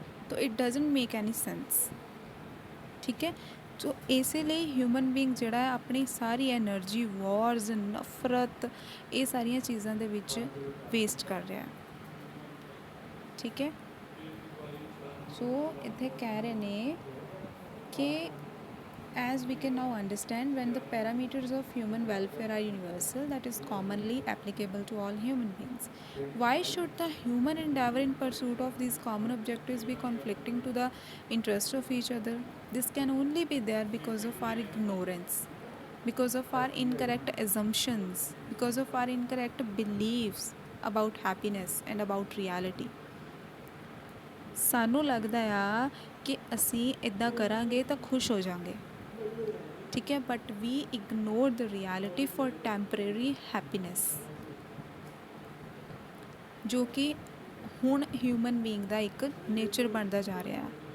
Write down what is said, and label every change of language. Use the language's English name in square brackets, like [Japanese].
[English] ਤੋ it doesn't make any sense. [Punjabi] ਠੀਕ ਹੈ। ਸੋ ਇਸੇ ਲਈ ਹਿਊਮਨ ਬੀਇੰਗ ਜਿਹੜਾ ਹੈ ਆਪਣੀ ਸਾਰੀ ਐਨਰਜੀ ਵॉर्स, ਨਫ਼ਰਤ, ਇਹ ਸਾਰੀਆਂ ਚੀਜ਼ਾਂ ਦੇ ਵਿੱਚ ਵੇਸਟ ਕਰ ਰਿਹਾ। ਠੀਕ ਹੈ। ਸੋ ਇੱਥੇ ਕਹਿ ਰਹੇ ਨੇ ਕਿ [English] as we can now understand, when the parameters of human welfare are universal, that is commonly applicable to all human beings, why should the human endeavor in pursuit of these common objectives be conflicting to the interest of each other? This can only be there because of our ignorance, because of our incorrect assumptions, because of our incorrect beliefs about happiness and about reality. [Punjabi] ਸਾਨੂੰ ਲੱਗਦਾ ਆ ਕਿ ਅਸੀਂ ਇੱਦਾਂ ਕਰਾਂਗੇ ਤਾਂ ਖੁਸ਼ ਹੋ ਜਾਵਾਂਗੇ। ਠੀਕ ਹੈ। [English] but we ignore the reality for temporary happiness, [Punjabi] ਜੋ ਕਿ ਹੁਣ ਹਿਊਮਨ ਬੀਇੰਗ ਦਾ ਇੱਕ ਨੇਚਰ ਬਣਦਾ ਜਾ ਰਿਹਾ।